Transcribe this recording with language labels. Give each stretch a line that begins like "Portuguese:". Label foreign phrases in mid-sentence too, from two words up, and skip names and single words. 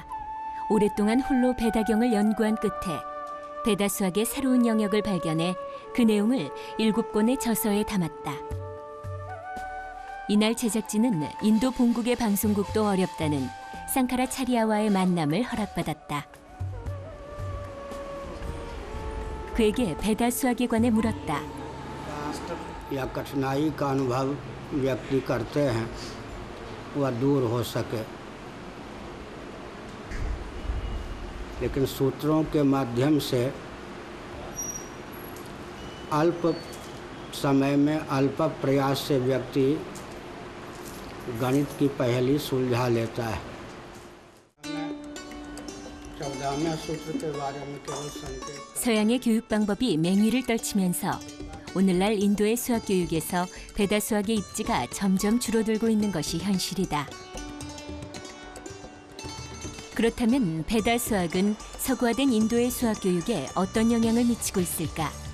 Korean: 오랫동안 홀로 베다경을 연구한 끝에 베다 수학의 새로운 영역을 발견해 그 내용을 7권의 저서에 담았다. 이날 제작진은 인도 본국의 방송국도 어렵다는 상카라차리아와의 만남을 허락받았다. 그에게 베다 수학에 관해 물었다.
Hindi: या कठिनाई का अनुभव व्यक्ति करते हैं वह दूर हो सके लेकिन सूत्रों के माध्यम से अल्प समय में अल्प प्रयास से व्यक्ति गणित की पहेली सुलझा लेता है 14वें सूत्र के बारे में केवल संकेत
Korean: 서양의 교육 방법이 맹위를 떨치면서 오늘날 인도의 수학 교육에서 베다 수학의 입지가 점점 줄어들고 있는 것이 현실이다. 그렇다면 베다 수학은 서구화된 인도의 수학 교육에 어떤 영향을 미치고 있을까?